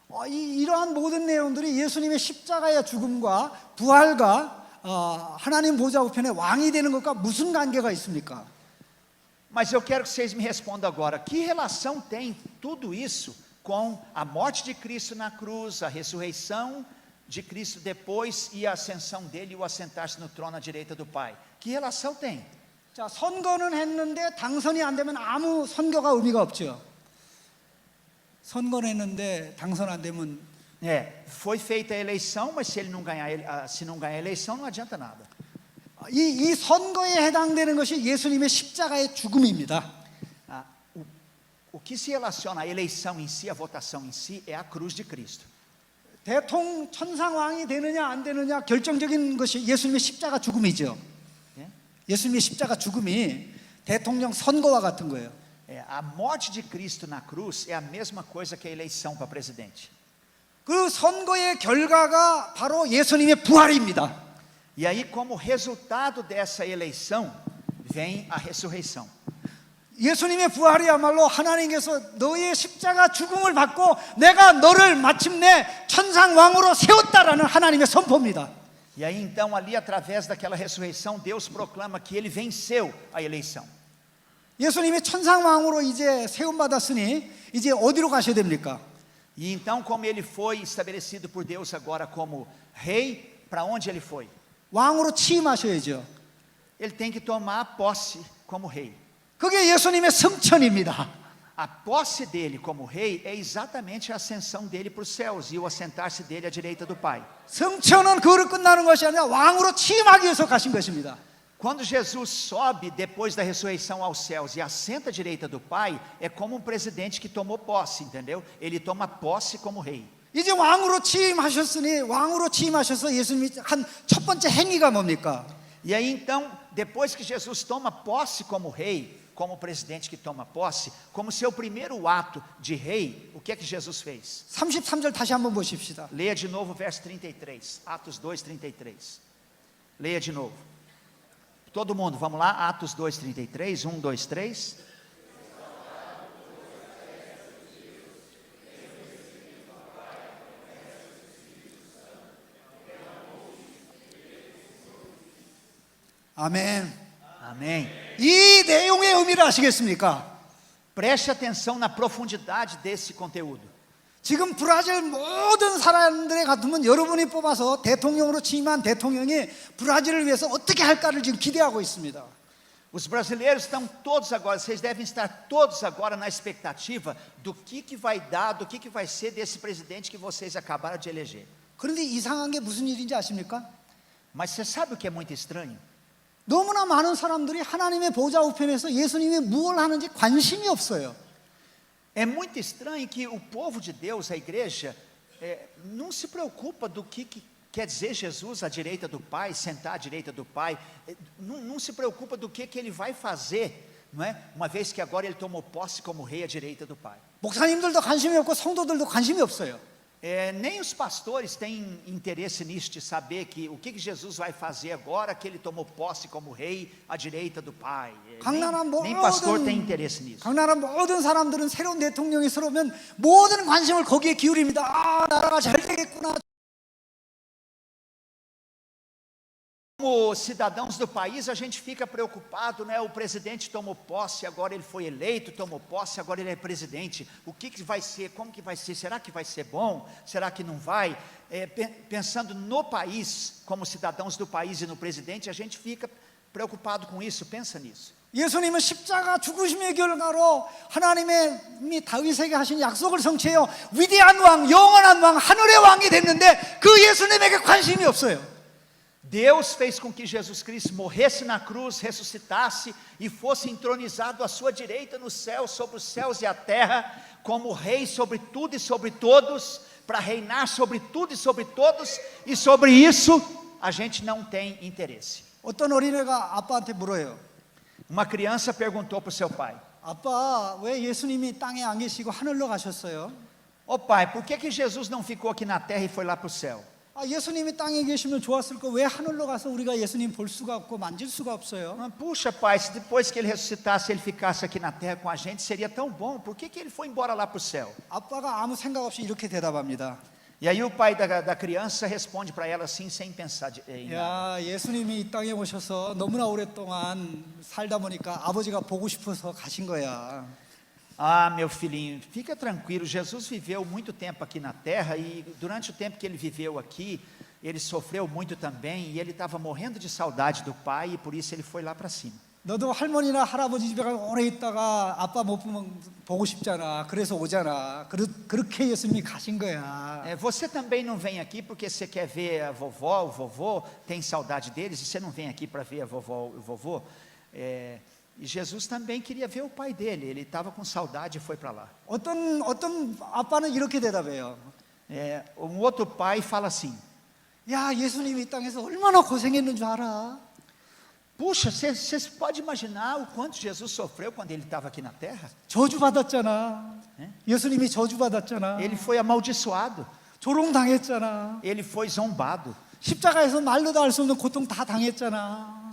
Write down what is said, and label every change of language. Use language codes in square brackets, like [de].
[ko] 이러한 모든 내용들이 예수님의 십자가의 죽음과 부활과 하나님 보좌 우편의 왕이 되는 것과 무슨 관계가 있습니까? [pt] Mas eu quero que vocês me respondam agora, que relação tem tudo isso com a morte de Cristo na cruz, a ressurreição de Cristo depois e a ascensão dele e o assentar-se no trono à direita do Pai? Que relação tem? [ko] 자, 선거는 했는데 당선이 안 되면 아무 선거가 의미가 없죠. 선거는 했는데 당선 안 되면 [pt] foi feita a eleição, mas se não ganhar a eleição não adianta nada. [ko] 이 선거에 해당되는 것이 예수님의 십자가의 죽음입니다. [pt] o que se relaciona à eleição em si, à votação em si, é a cruz de Cristo. [ko] 대통령 천상왕이 되느냐 안 되느냐 결정적인 것이 예수님의 십자가 죽음이죠. [pt] Né? [ko] 예수님의 십자가 죽음이 대통령 선거와 같은 거예요. [pt] A morte de Cristo na cruz é a mesma coisa que a eleição para presidente. [ko] 그 선거의 결과가 바로 예수님의 부활입니다. [pt] E aí, como resultado dessa eleição, vem a ressurreição. [ko] 예수님의 부활이야말로 하나님께서 너의 십자가 죽음을 받고 내가 너를 마침내 천상왕으로 세웠다라는 하나님의 선포입니다. [pt] E aí então ali através daquela ressurreição Deus proclama que ele venceu a eleição. [ko] 예수님이 천상왕으로 이제 세움 받았으니 이제 어디로 가셔야 됩니까? [pt] E então como ele foi estabelecido por Deus agora como rei, para onde ele foi? [ko] 왕으로 취임하셔야죠. [pt] Ele tem que tomar posse como rei. [ko] 그게 예수님의 승천입니다. [pt] A posse dele como rei é exatamente a ascensão dele para os céus e o assentar-se dele à direita do Pai. [ko] 승천은 그로 끝나는 것이 아니라 왕으로 취임하기 위해서 가신 것입니다. [pt] Quando Jesus sobe depois da ressurreição aos céus e assenta à direita do Pai, é como um presidente que tomou posse, entendeu? Ele toma posse como rei. [ko] 이제 왕으로 취임하셨으니 왕으로 취임하셔서 예수님이 한 첫 번째 행위가 뭡니까? [pt] E aí então, depois que Jesus toma posse como rei, como presidente que toma posse, como seu primeiro ato de rei, o que é que Jesus fez? [ko] 33절 다시 한번 보십시다. [pt] Leia de novo o verso 33, Atos 2:33. Leia de novo. Todo mundo, vamos lá, Atos 2:33, 1, 2, 3. [ko] 아멘. [pt] Amém. [ko] 이 내용의 의미를 아시겠습니까? [pt] Preste atenção na profundidade desse conteúdo. [ko] 지금 브라질 모든 사람들의 같으면 여러분이 뽑아서 대통령으로 취임한 대통령이 브라질을 위해서 어떻게 할까를 지금 기대하고 있습니다. [pt] Os brasileiros estão todos agora, vocês devem estar todos agora na expectativa do que vai dar, do que vai ser desse presidente que vocês acabaram de eleger. [ko] 그런데 이상한 게 무슨 일인지 아십니까? [pt] Mas você sabe o que é muito estranho? [ko] 너무나 많은 사람들이 하나님의 보좌 우편에서 예수님이 무엇을 하는지 관심이 없어요. [pt] É muito estranho que o povo de Deus, a igreja, não se preocupa do que quer dizer Jesus à direita do Pai, sentar à direita do Pai, não se preocupa do que ele vai fazer, não é? Uma vez que agora ele tomou posse como rei à direita do Pai. [ko] 목사님들도 관심이 없고 성도들도 관심이 없어요. [pt] Nem os pastores têm interesse nisso, de saber o que Jesus vai fazer agora que ele tomou posse como rei à direita do Pai. Nem pastor tem interesse nisso. [ko] 각 나라 모든 사람들은 새로운 대통령이 들어오면 모든 관심을 거기에 기울입니다. 아, 나라가 잘 되겠구나. [pt] Como cidadãos do país, a gente fica preocupado, né? O presidente tomou posse, agora ele foi eleito, tomou posse, agora ele é presidente. O que vai ser? Como que vai ser? Será que vai ser bom? Será que não vai? Pensando no país, como cidadãos do país e no presidente, a gente fica preocupado com isso, pensa nisso. [ko] 예수님은 십자가 죽으심의 결과로 하나님의 다윗에게 하신 약속을 성취해요. 위대한 왕, 영원한 왕, 하늘의 왕이 됐는데 그 예수님에게 관심이 없어요. [pt] Deus fez com que Jesus Cristo morresse na cruz, ressuscitasse e fosse entronizado à sua direita no céu, sobre os céus e a terra, como rei sobre tudo e sobre todos, para reinar sobre tudo e sobre todos, e sobre isso a gente não tem interesse. [ko] 어떤 어린애가 아빠한테 물어요. [pt] Uma criança perguntou para o seu pai: [ko] 아빠, 왜 예수님이 땅에 안 계시고 하늘로 가셨어요? [pt] Ô pai, por que Jesus não ficou aqui na terra e foi lá para o céu? [ko] 아, 예수님이 땅에 계시면 좋았을 거 왜 하늘로 가서 우리가 예수님 볼 수가 없고 만질 수가 없어요? [pt] Puxa pai, se depois que ele ressuscitasse ele ficasse aqui na terra com a gente, seria tão bom. Por que ele foi embora lá para o céu? [ko] 아빠가 아무 생각 없이 이렇게 대답합니다. [pt] E aí o pai da criança responde para ela assim, sem pensar em nada. [ko] 야, 예수님이 이 땅에 오셔서 너무나 오랫동안 살다 보니까 아버지가 보고 싶어서 가신 거야. [pt] Ah, meu filhinho, fica tranquilo, Jesus viveu muito tempo aqui na terra e durante o tempo que ele viveu aqui, ele sofreu muito também e ele estava morrendo de saudade do pai e por isso ele foi lá para cima. [ko] 너도 할머니나 할아버지 집에 가서 오래 있다가 아빠 못 보면 보고 싶잖아. 그래서 오잖아. 그렇게 예수님이 가신 거야. [pt] Você também não vem aqui porque você quer ver a vovó, o vovô, tem saudade deles e você não vem aqui para ver a vovó, o vovô. E Jesus também queria ver o pai dele. Ele estava com saudade e foi para lá. [ko] 어떤 아빠는 이렇게 대답해요. [pt] Um outro pai fala assim: [ko] 야, 예수님이 이 땅에서 얼마나 고생했는 줄 알아? [pt] puxa, você pode imaginar o quanto Jesus sofreu quando ele estava aqui na terra? [ko] 저주받았잖아. 예수님이 저주받았잖아. [pt] Ele foi amaldiçoado, [ko] 조롱당했잖아. [pt] ele foi zombado, [ko] 십자가에서 말로도 할 수 없는 고통 다 당했잖아.